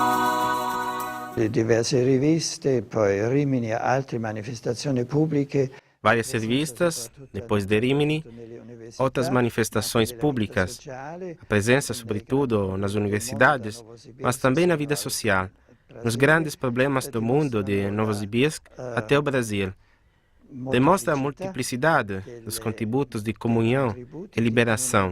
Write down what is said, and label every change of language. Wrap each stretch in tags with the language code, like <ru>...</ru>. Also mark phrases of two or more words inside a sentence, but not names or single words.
<it>Diverse riviste, poi Rimini e altre manifestazioni pubbliche</it> <pt>várias revistas, depois de Rimini, outras manifestações públicas, a presença, sobretudo, nas universidades, mas também na vida social, nos grandes problemas do mundo, de Novosibirsk até o Brasil. Demonstra a multiplicidade dos contributos de comunhão e liberação.</pt>